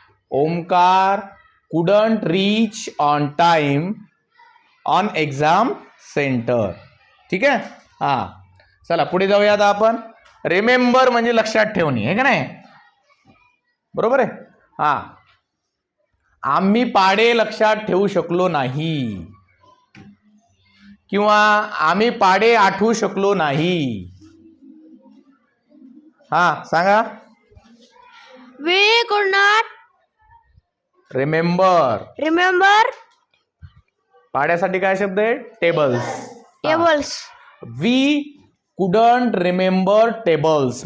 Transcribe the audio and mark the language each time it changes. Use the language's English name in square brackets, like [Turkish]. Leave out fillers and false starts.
[English] Omkar couldn't reach on time on exam centre. [Marathi] ठीक आहे. हा चला पुढे जाऊया आता आपण. रिमेंबर म्हणजे लक्षात ठेवणे, आहे का नाही? बरोबर आहे. हा आम्ही पाढे लक्षात ठेवू शकलो नाही किंवा आम्ही पाढे आठवू शकलो नाही. हा सांगा. [English] We could not remember. remember [Marathi] पाढ्यासाठी काय शब्द आहे? [English] Tables. tables. We couldn't remember tables.